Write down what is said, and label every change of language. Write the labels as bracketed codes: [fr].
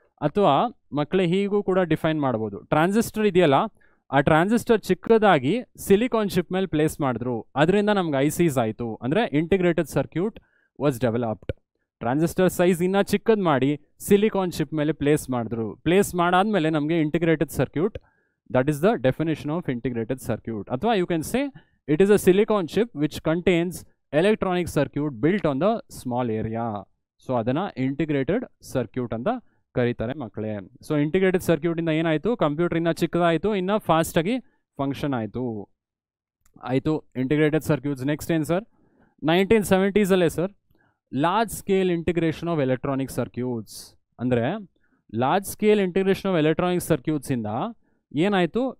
[kn] ಅಥವಾ ಮಕ್ಕಳೇ ಹೀಗೂ ಕೂಡ ಡಿಫೈನ್ ಮಾಡ್ಬೋದು. ಟ್ರಾನ್ಸಿಸ್ಟರ್ ಇದೆಯಲ್ಲ, ಆ ಟ್ರಾನ್ಸಿಸ್ಟರ್ ಚಿಕ್ಕದಾಗಿ ಸಿಲಿಕಾನ್ ಚಿಪ್ ಮೇಲೆ ಪ್ಲೇಸ್ ಮಾಡಿದ್ರು, ಅದರಿಂದ ನಮ್ಗೆ ICs ಆಯಿತು. ಅಂದರೆ integrated circuit [en] Was developed. [kn] Transistor size ಇನ್ನೂ ಚಿಕ್ಕದು ಮಾಡಿ ಸಿಲಿಕಾನ್ ಚಿಪ್ ಮೇಲೆ ಪ್ಲೇಸ್ ಮಾಡಿದ್ರು. ಪ್ಲೇಸ್ ಮಾಡಾದ್ಮೇಲೆ ನಮಗೆ [en] Integrated circuit, that is the definition of integrated circuit. [kn] Athwa [en] you can say it is a silicon chip which contains electronic circuit built on the small area. [kn] So adana integrated circuit anta karitare makkale. So integrated circuit inda ಏನು ಆಯಿತು? Computer ಇನ್ನೂ ಚಿಕ್ಕದಾಯಿತು, ಇನ್ನೂ ಫಾಸ್ಟಾಗಿ function ಆಯಿತು. Integrated circuits. Next ಏನು sir? [en] 1970s [kn] ಅಲ್ಲೇ sir [en] Large scale integration of electronic circuits. [kn] ಅಂದರೆ large scale integration of electronic ಸರ್ಕ್ಯೂಟ್ಸಿಂದ ಏನಾಯಿತು?